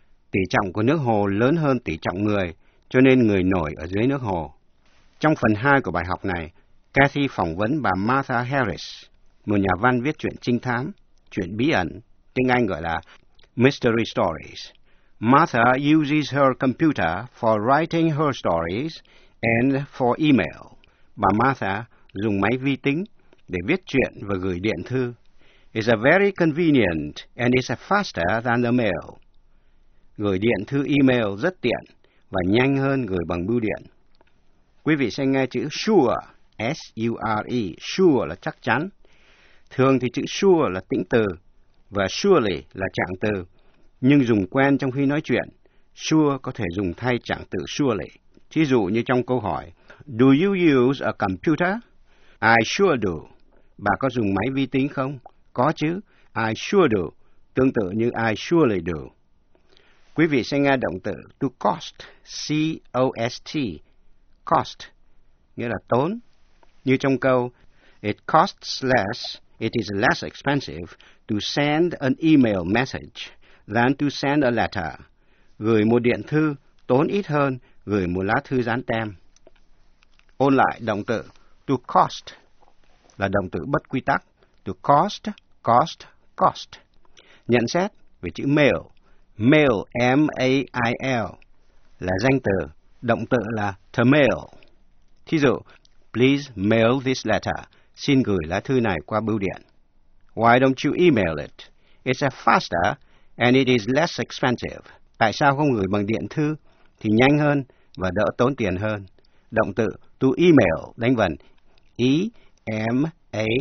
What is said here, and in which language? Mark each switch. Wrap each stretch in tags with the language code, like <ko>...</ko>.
<vi>Tỷ trọng của nước hồ lớn hơn tỷ trọng người, cho nên người nổi ở dưới nước hồ. Trong phần 2 của bài học này, Kathy phỏng vấn bà Martha Harris, một nhà văn viết truyện trinh thám, truyện bí ẩn, tiếng Anh gọi là Mystery Stories.</vi> <en>Martha uses her computer for writing her stories and for email.</en> <vi>Bà Martha dùng máy vi tính để viết truyện và gửi điện thư.</vi> <en>It's a very convenient and it's faster than the mail.</en> <vi>Gửi điện thư email rất tiện và nhanh hơn gửi bằng bưu điện. Quý vị sẽ nghe chữ sure, S-U-R-E, sure là chắc chắn. Thường thì chữ sure là tĩnh từ và surely là trạng từ. Nhưng dùng quen trong khi nói chuyện, sure có thể dùng thay trạng từ surely. Thí dụ như trong câu hỏi,</vi> <en>Do you use a computer? I sure do.</en> <vi>Bà có dùng máy vi tính không? Có chứ.</vi> <en>I sure do.</en> <vi>Tương tự như</vi> <en>I surely do.</en> <vi>Quý vị sẽ nghe động từ to cost, C-O-S-T, cost, nghĩa là tốn. Như trong câu,</vi> <en>It costs less, it is less expensive to send an email message than to send a letter.</en> <vi>Gửi một điện thư tốn ít hơn gửi một lá thư dán tem. Ôn lại động từ to cost là động từ bất quy tắc, to cost, cost, cost. Nhận xét về chữ mail, mail, M-A-I-L, là danh từ, động từ là to mail. Thí dụ,</vi> <en>please mail this letter.</en> <vi>xin gửi lá thư này qua bưu điện.</vi> <en>Why don't you email it? It's a faster and it is less expensive.</en> <vi>Tại sao không gửi bằng điện thư thì nhanh hơn và đỡ tốn tiền hơn? Động từ to email đánh vần E-M-A-I-L.</vi>